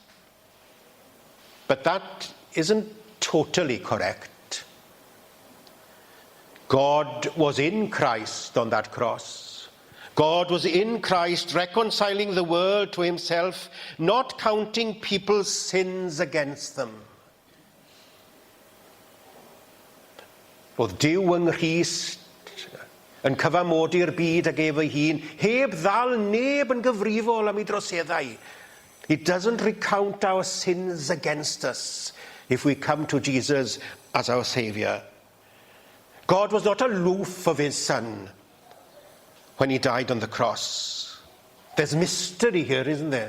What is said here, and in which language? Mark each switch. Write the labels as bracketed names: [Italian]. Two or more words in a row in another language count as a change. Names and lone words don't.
[English] But that isn't totally correct. God was in Christ on that cross. God was in Christ, reconciling the world to himself, not counting people's sins against them. [Welsh] Oedd Duw yng Nghrist yn cyfamodi'r byd ag efo hun, heb ddal neb yn gyfrifol am ei droseddau. [English] He doesn't recount our sins against us if we come to Jesus as our Saviour. God was not aloof of his Son when he died on the cross. There's mystery here, isn't there?